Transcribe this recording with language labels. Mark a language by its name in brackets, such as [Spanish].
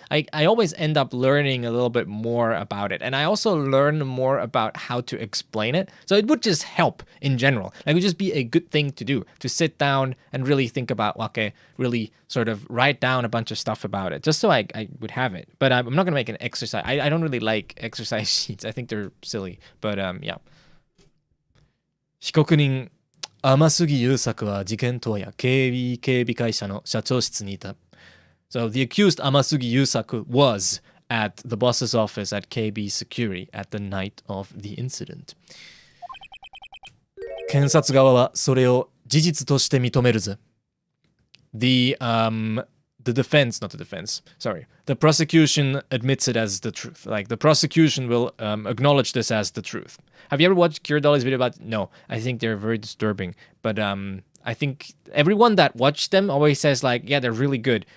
[English] I always end up learning a little bit more about it. And I also learn more about how to explain it. So it would just help in general. Like, it would just be a good thing to do, to sit down and really think about wake, really sort of write down a bunch of stuff about it, just so I would have it. But I'm not going to make an exercise. I don't really like exercise sheets. I think they're silly. But yeah. [Japanese] 被告人天杉優作は事件当夜警備会社の社長室にいた。 [English] So the accused 天杉優作 was at the boss's office at KB Security at the night of the incident. [Japanese] 検察側はそれを事実として認めるぜ。 [English] The defense, not the defense, sorry. The prosecution admits it as the truth. Like, the prosecution will acknowledge this as the truth. Have you ever watched Kiradoli's video about... No, I think they're very disturbing. But I think everyone that watched them always says, like, yeah, they're really good.